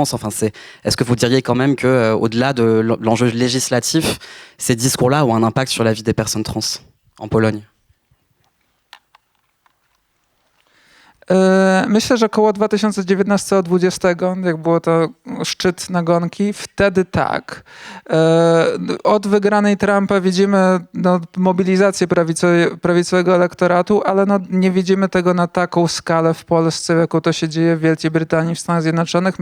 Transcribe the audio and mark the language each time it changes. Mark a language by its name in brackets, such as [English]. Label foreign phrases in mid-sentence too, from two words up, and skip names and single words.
[French] Enfin, est-ce que vous diriez quand même que au-delà de l'enjeu législatif, ces discours-là ont un impact sur la vie des personnes trans en Pologne? [Polish] Myślę, że około 2019-2020, jak było to szczyt nagonki, wtedy tak. Od wygranej Trumpa widzimy mobilizację prawicowego elektoratu, ale nie widzimy tego na taką skalę w Polsce, jaką to się dzieje w Wielkiej Brytanii, w Stanach Zjednoczonych.